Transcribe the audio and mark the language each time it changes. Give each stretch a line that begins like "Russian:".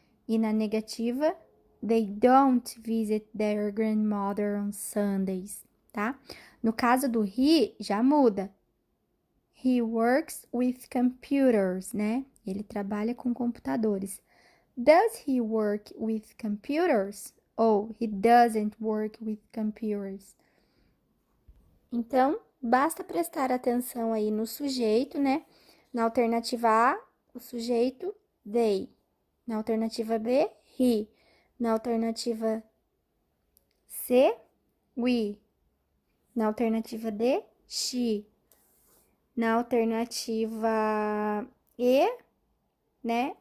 Portuguese: E na negativa,
English: they don't visit their grandmother on Sundays, tá?
Portuguese: No caso do he, já muda.
English: He works with computers,
Portuguese: né? Ele trabalha com computadores.
English: Does he work with computers? Ou he doesn't work with computers?
Portuguese: Então, basta prestar atenção aí no sujeito, né? Na alternativa A, o sujeito they. Na alternativa B, he. Na alternativa C, we. Na alternativa D, she. Na alternativa E, né?